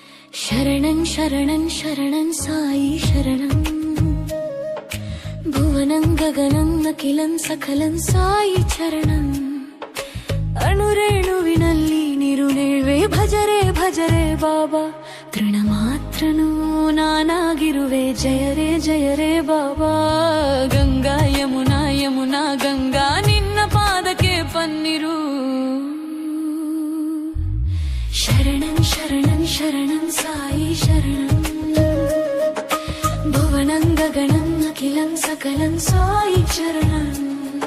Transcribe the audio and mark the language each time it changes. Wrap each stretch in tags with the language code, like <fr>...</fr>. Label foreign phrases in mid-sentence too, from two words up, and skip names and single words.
<sa>शरणं शरणं शरणं साई शरणं भुवनं गगनं अखिलं सकलं साई चरणं</sa> <kn>ಅಣುರೇಣುವಿನಲ್ಲಿ ನಿರುನೇಳ್ವೆ ಭಜರೆ ಭಜರೆ ಬಾಬಾ ತೃಣಮಾತ್ರನೂ ನಾನಾಗಿರುವೆ ಜಯ ರೇ ಬಾಬಾ ಗಂಗಾ ಯಮುನಾ ಯಮುನಾ ಗಂಗಾ ನಿನ್ನ ಪಾದಕ್ಕೆ ಪನ್ನಿರು</kn> <sa>ಶರಣಂ ಶರಣಂ ಶರಣಂ ಸಾಯಿ ಶರಣಂ ಭುವನಂ ಗಗನಂ ಅಖಿಲಂ ಸಕಲಂ ಸಾಯಿ ಚರಣಂ</sa>